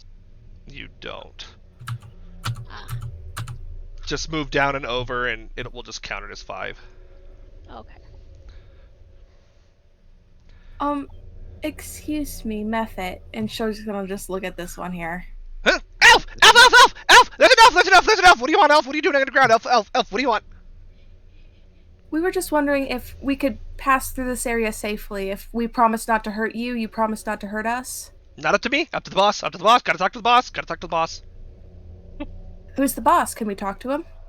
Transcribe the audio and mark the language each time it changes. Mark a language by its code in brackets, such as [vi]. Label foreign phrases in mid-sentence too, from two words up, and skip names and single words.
[en] You don't. Ah, Just move down and over, and it will just count it as 5. okay. Excuse me, Method. And Sho's gonna just look at this one here. Huh? Elf! Elf! Elf! Elf! Elf! There's an elf! There's an elf! There's an elf! What do you want, elf? What are you doing underground, elf? Elf! Elf! What do you want? We were just wondering if we could pass through this area safely. If we promise not to hurt you, you promise not to hurt us. Not up to me. Up to the boss. Up to the boss. Gotta talk to the boss. Gotta talk to the boss. Who's the boss? Can we talk to him?